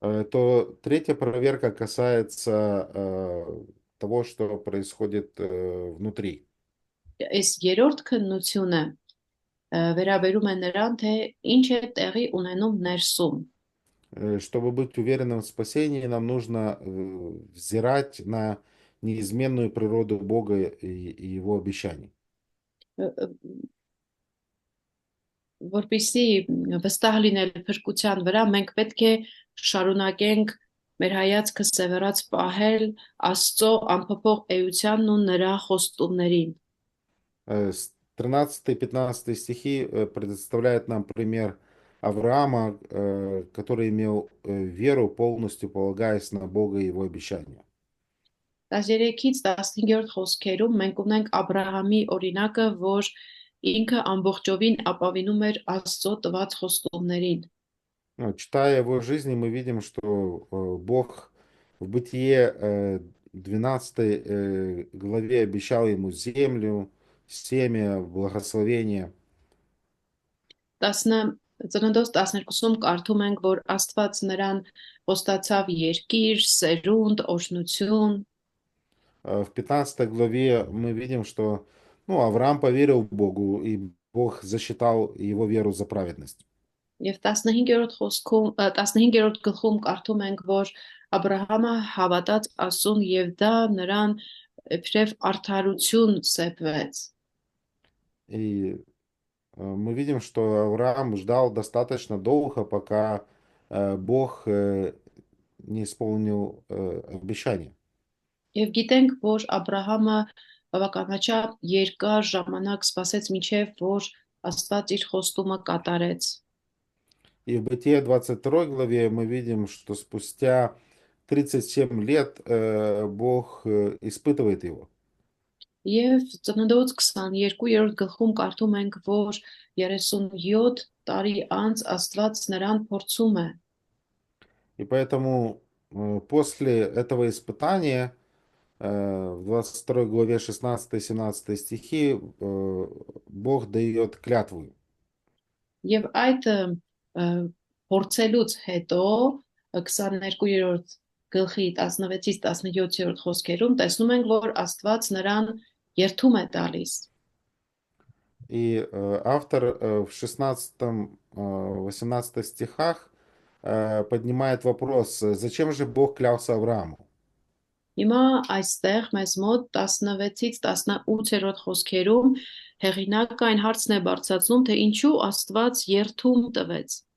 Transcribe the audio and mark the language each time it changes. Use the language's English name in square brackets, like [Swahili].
[Russian] то третья проверка касается того, что происходит внутри. [Armenian] այս երրորդ քննությունը վերաբերում է նրան, թե ինչ է տեղի ունենում ներսում։ [Russian] Чтобы быть уверенным в спасении, нам нужно взирать на неизменную природу Бога и Его обещаний. [Armenian] Որպիսի վստահ լինել փրկության վրա, մենք պետք է շարունակենք մեր հայացքը սևեռած պահել Աստծո անփոփոխ էությանն ու նրա խոստումներին։ [Russian] 13-15 стихи предоставляют нам пример Авраама, который имел веру, полностью полагаясь на Бога и Его обещания. [Armenian] 13-ից 15-րդ խոսքերում մենք ունենք Աբրահամի օրինակը, որ ինքը ամբողջովին ապավինում էր Աստծո տված խոստումներին։ [Russian] Читая его жизни, мы видим, что Бог в Бытие 12 главе обещал ему землю, семя, благословение. [Armenian] Ծննդոց 12-ում կարդում ենք, որ Աստված նրան խոստացավ երկիր, սերունդ, օրհնություն։ [Russian] В 15 главе мы видим, что Авраам поверил Богу, и Бог засчитал его веру за праведность. [Armenian] Եվ 15-րդ խոսքում 15-րդ գլխում կարդում ենք, որ Աբրահամը հավատաց Աստծուն եւ դա նրան իբրև արդարություն սեպվեց։ [Russian] И мы видим, что Авраам ждал достаточно долго, пока Бог не исполнил обещание. [Armenian] Եվ գիտենք, որ Աբրահամը բավականաչափ երկար ժամանակ սպասեց, մինչև որ Աստված իր խոստումը կատարեց։ [Russian] И в Бытие 22 главе мы видим, что спустя 37 лет Бог испытывает его. [Armenian] Եվ Ծննդոց 22-րդ գլխում կարդում ենք, որ 37 տարի անց Աստված նրան փորձում է։ [Russian] И поэтому после этого испытания в 22 главе 16-17 стихи Бог дает клятву. [Armenian] Եվ այդ փորձելուց հետո 22-րդ գլխի 16-ից 17-րդ խոսքերում տեսնում ենք, որ Աստված նրան երթում է տալիս։ [Russian] И автор в 16-18 стихах поднимает вопрос, зачем же Бог клялся Аврааму? [Armenian] Հիմա այստեղ մեզ մոտ 16-ից 18-րդ խոսքերում հեղինակը այն հարցն է բարձրացնում, թե ինչու Աստված երթում տվեց։